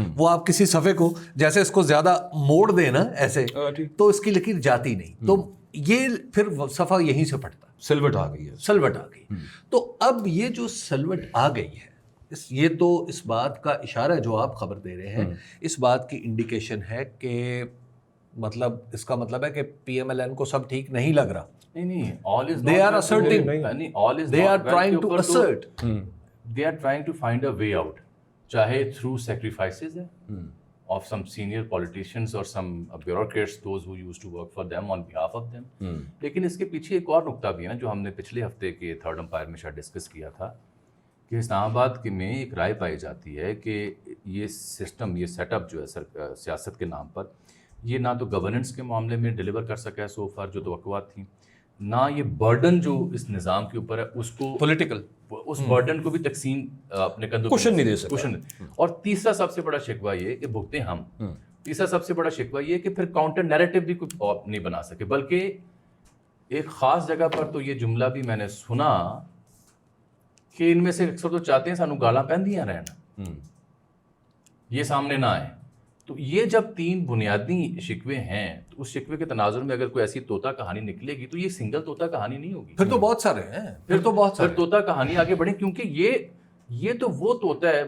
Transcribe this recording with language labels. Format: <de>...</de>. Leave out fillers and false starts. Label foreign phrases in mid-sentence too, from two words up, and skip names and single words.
<ur>وہ آپ کسی صفحے کو جیسے اس کو زیادہ موڑ دیں نا ایسے, تو اس کی لکیر جاتی نہیں, تو یہ پھر صفحہ یہیں سے پھٹتا, سلوٹ آ گئی ہے, سلوٹ آ گئی. تو اب یہ جو سلوٹ آ گئی ہے, یہ تو اس بات کا اشارہ ہے جو آپ خبر دے رہے ہیں, اس بات کی انڈیکیشن ہے کہ مطلب اس کا مطلب ہے کہ پی ایم ایل این کو سب ٹھیک نہیں لگ رہا. نہیں,</ur> <en>all is They not are well asserting. نہیں, all is They not are well trying</en> <ur>کے</ur> <en>to</en> <ur>اوپر</ur> <en>assert. they are trying to find a way out, چاہے through sacrifices ہے of some senior politicians or some bureaucrats, those who used to work for them on behalf of them.</en> <ur>لیکن اس کے پیچھے ایک اور نقطہ بھی ہے نا, جو ہم نے پچھلے ہفتے کے تھرڈ امپائر میں شاید ڈسکس کیا تھا, کہ اسلام آباد کے میں ایک رائے پائی جاتی ہے کہ یہ سسٹم, یہ سیٹ اپ جو ہے سیاست کے نام پر, یہ نہ تو گورننس کے معاملے میں ڈیلیور کر سکا ہے</ur> <en>so far</en> <ur>جو توقعات تھیں, نہ یہ برڈن جو اس نظام کے اوپر ہے اس کو پولیٹیکل, اس برڈن کو بھی تقسیم اپنے کندھوں کوشن نہیں دے سکتا. اور تیسرا سب سے بڑا شکوہ یہ کہ بھگتے ہم, تیسرا سب سے بڑا شکوہ یہ کہ پھر</ur> <en>counter narrative</en> <ur>بھی کچھ نہیں بنا سکے, بلکہ ایک خاص جگہ پر تو یہ جملہ بھی میں نے سنا کہ ان میں سے اکثر تو چاہتے ہیں</ur> <pa>سانو گالاں پہندیاں رہنا,</pa> <ur>یہ سامنے نہ آئے. تو یہ جب تین بنیادی شکوے ہیں, تو اس شکوے کے تناظر میں اگر کوئی ایسی طوطا کہانی نکلے گی تو یہ سنگل طوطا کہانی نہیں ہوگی, پھر تو بہت سارے ہیں, پھر طوطا کہانی آگے بڑھیں, کیونکہ یہ تو وہ طوطا ہے.</ur>